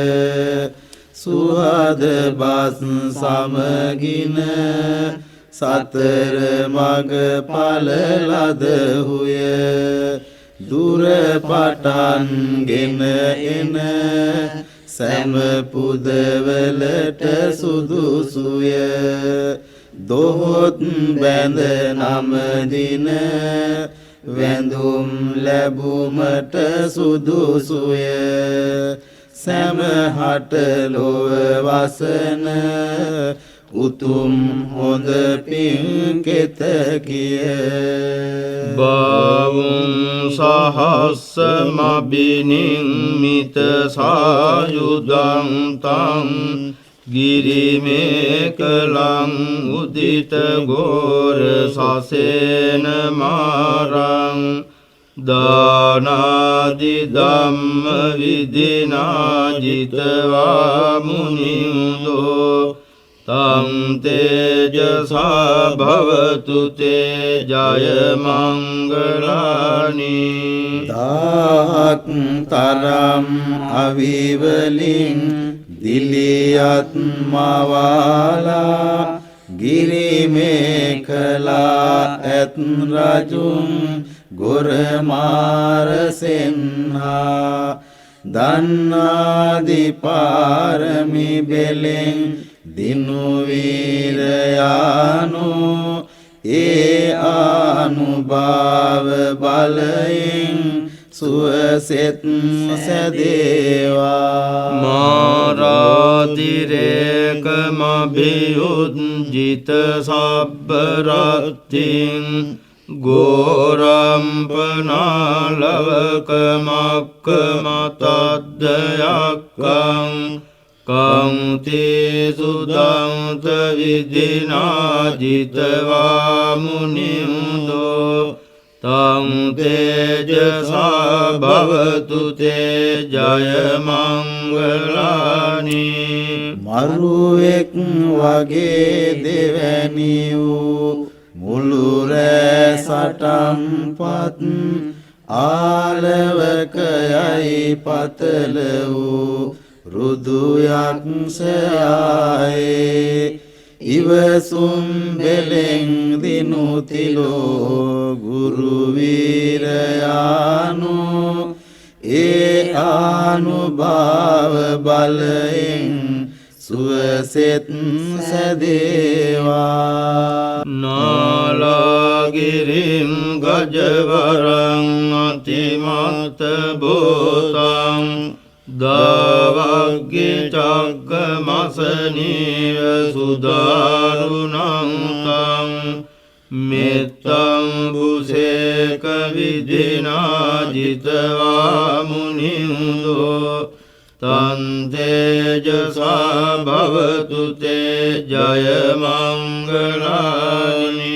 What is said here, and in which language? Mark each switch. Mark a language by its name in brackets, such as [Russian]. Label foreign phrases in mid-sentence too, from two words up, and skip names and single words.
[Sinhala] සුහද බස් සමගින සතර මග ඵල ලදහුය දුර පටන්ගෙන එන සෑම පුදවලට සුදුසුය දොහොත් බැඳ නම දින වැඳුම් ලැබුමට සුදුසුය සෑමහට ලොව වසන උතුම් හොඳ පින්කෙත කිය [Pali] බවුං සහස්ස මබිනිම්මිත සායුධං තං ගිරිමේකලං උදිත ගෝර සසේන මාරං දානාදි ධම්ම විදිනාජිතවා මුනිමුදෝ තං තේජසා භවතු තේ ජය මංගලානි [Sinhala] තාක් තරම් අවිවලින් දිලියත් මවාලා ගිරිමේකලා ඇත් රජුන් ගොරමාරසෙන්හා දන්නාදි පාරමි බෙලෙන් දිනු වීරයානු ඒ ආනුභාව බලයෙන් සුවසෙත් සැදේවා [Pali] මාරාතිරේක මභියුජ්ජිත සබ්බරත්තින් ගෝරම්පනාලවක මක්ක මතද්දයක්කං කංතේ සුදන්ත විදිනාජිතවා මුනිමුදෝ තං තේජසා භවතු තේ ජය මංගලානි [Sinhala] මරුවෙක් වගේ දෙවැනි වූ මුළු රෑ සටන්පත් ආලවකයයි පතල වූ රුදු යක්ෂයායේ ඉවසුම් බෙලෙන් දිනුතිලෝ ගුරු වීරයානු ඒ ආනුභාව බලයෙන් සුවසෙත් සැදේවා [Pali] නාලාගිරිම් ගජවරං අතිමත භූතං දාවග්ගි චක්කමසනීව සුදාරුණං තං මෙත්තං බුසේක විදිනා ජිතවා මුනින්දෝ තං තේජසා භවතු තේ ජය මංගලානි